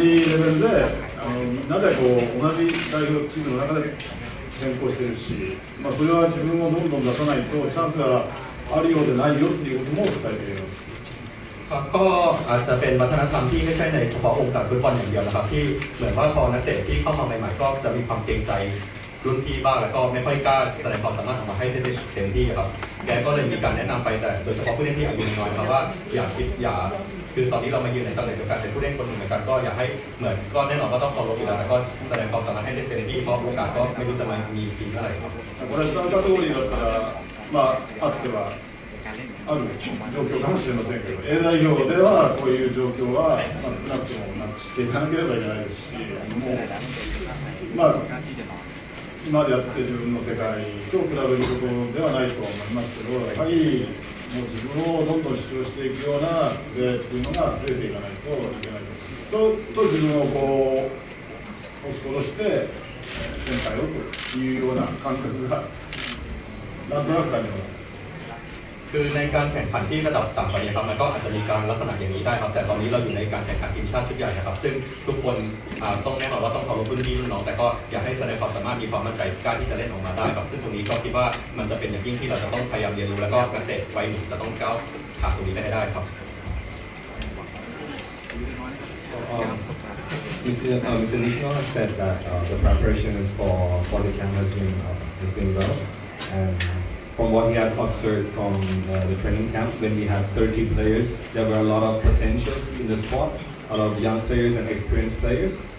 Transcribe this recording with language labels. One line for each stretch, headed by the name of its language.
Japanese: 同じレベルでみんなで同じ代表チームの中で転向してるし、それは自分をどんどん出さないとチャンスがあるようでないよっていうことも伝えています。
Thai: ก็อาจจะเป็นวัฒนธรรมที่ไม่ใช่ในเฉพาะองค์การฟุตบอลอย่างเดียวนะครับที่เหมือนว่าพอนักเตะที่เข้ามาใหม่ๆก็จะมีความเกรงใจรุ่นพี่บ้างแล้วก็ไม่ค่อยกล้าแสดงความสามารถออกมาให้ได้เต็มที่ครับแกก็เลยมีการแนะนำไปแต่โดยเฉพาะผู้เล่นที่อายุน้อยครับว่าอย่าคือตอนนี้เรามายืนในตำแหน่งเดียวกันเป็นผู้เล่นคนหนึ่งเหมือนกันก็อยากให้เหมือนก็แน่นอนก็ต้องเคารพอยู่แล้วก็แสดงความสามารถให้ได้เต็มที่เพราะโอกาสก็ไม่รู้จะมามีทีเมื่อไหร่ครับ
Japanese: これ参加通りだったらあってはある状況かもしれませんけど、A 代表ではこういう状況は、少なくともなくしていかなければいけないですし、もう今までやって自分の世界と比べることではないと思いますけど、やはりもう自分をどんどん主張していくようなプレーっていうのが増えていかないといけないです。と自分を押し殺して先輩をというような感覚がなんとなく感じます。
Thai: คือในการแข่งขันที่ระดับต่ำกว่านี้ครับมันก็อาจจะมีการลักษณะอย่างนี้ได้ครับแต่ตอนนี้เราอยู่ในการแข่งขันทีมชาติชุดใหญ่นะครับซึ่งทุกคนต้องแน่นอนว่าต้องเคารพรุ่นพี่รุ่นน้องแต่ก็อยากให้แสดงความสามารถมีความมั่นใจกล้าที่จะเล่นออกมาได้ครับซึ่งตรงนี้ก็คิดว่ามันจะเป็นอย่างยิ่งที่เราจะต้องพยายามเรียนรู้แล้วก็นักเตะวัยหนุ่มจะต้องก้าวผ่านตรงนี้ไปให้ได้ครับ
English: Mr. Nishino has said that the preparation is for the camp has been well, and from what he had observed from the training camp, when we had 30 players, there were a lot of potential in the squad, a lot of young players and experienced players,